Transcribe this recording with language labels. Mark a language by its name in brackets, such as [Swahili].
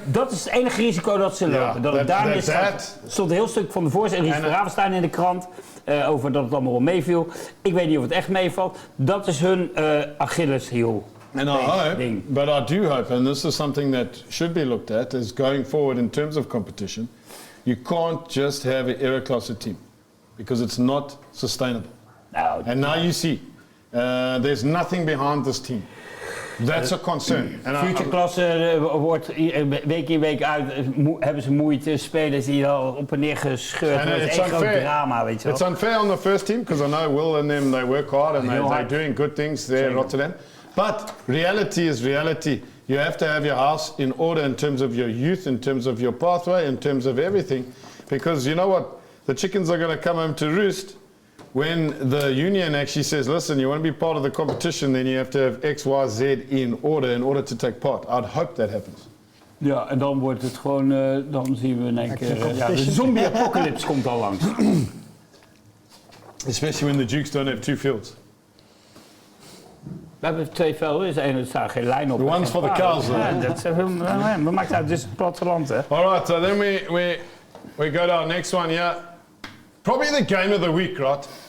[Dutch] Dat is het enige risico dat ze lopen. Er stond een heel stuk van de voorzitter, Ries Ravenstein in de krant, over dat het allemaal wel meeviel. Ik weet niet of het echt meevalt. Dat is hun Achilleshiel. [English] And I hope, but I do hope, and this is something that should be looked at, is going forward in terms of competition, you can't just have an era class team, because it's not sustainable. No, and now you see, there's nothing behind this team. That's a concern. [Dutch] Futureklasse wordt week in week uit, hebben ze moeite, spelers die al op en neer gescheurd worden. Het is één groot drama, weet je wel. [English] It's unfair on the first team, because I know Will and them, they work hard and they're doing good things there in Rotterdam. But reality is reality. You have to have your house in order in terms of your youth, in terms of your pathway, in terms of everything. Because you know what? The chickens are going to come home to roost when the union actually says, listen, you want to be part of the competition, then you have to have X, Y, Z in order to take part. I'd hope that happens. [Dutch] Ja, en dan wordt het gewoon, dan zien we in één keer, de zombie-apocalypse komt al langs. [English] Especially when the Dukes don't have two fields. [Dutch] We hebben 2 velden, er staat geen lijn op. [English] The one's for the cows. [Dutch] We maken uit, dit is het platteland, hè. [English] Alright, so then we go to our next one, yeah. Probably the game of the week, right?